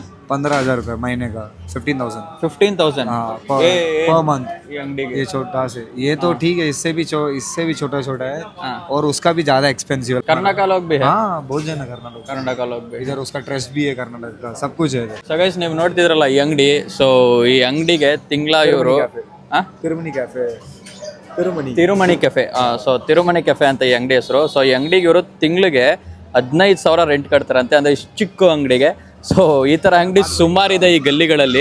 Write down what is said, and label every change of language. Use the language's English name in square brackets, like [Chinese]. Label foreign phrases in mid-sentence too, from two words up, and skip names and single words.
[Hindi] 15,000 रुपये महीने का, 15,000। 15,000? हाँ, [English] per month. [Hindi] ये अंगड़ी ये छोटा से, ये तो ठीक है, इससे भी छोटा छोटा है। हाँ। और उसका भी ज्यादा एक्सपेंसिव है। कर्नाटक लोग भी है? हाँ, बहुत जन है कर्नाटक। कर्नाटक लोग भी इधर उसका ट्रस्ट भी है, कर्नाटक का सब कुछ है इधर। [English] so guys, [Kannada] ನೀವು ನೋಡ್ತಿದ್ರಲ್ಲ ಈ ಅಂಗಡಿ. ಸೊ ಈ ಅಂಗಡಿಗೆ ತಿಂಗಳ ಇವರು ತಿರುಮಣಿ ಕೆಫೆ, ತಿರುಮಣಿ ಕೆಫೆ. ಸೊ ತಿರುಮಣಿ ಕೆಫೆ ಅಂತ ಈ ಅಂಗಡಿ ಹೆಸರು. ಸೊ ಈ ಅಂಗಡಿಗೆ ಇವರು ತಿಂಗಳಿಗೆ 15,000 ರೆಂಟ್ ಕಟ್ತಾರಂತೆ, ಅಂದ್ರೆ ಇಷ್ಟು ಚಿಕ್ಕ ಅಂಗಡಿಗೆ. ಸೊ ಈ ತರ ಅಂಗಡಿ ಸುಮಾರಿದೆ ಈ ಗಲ್ಲಿಗಳಲ್ಲಿ.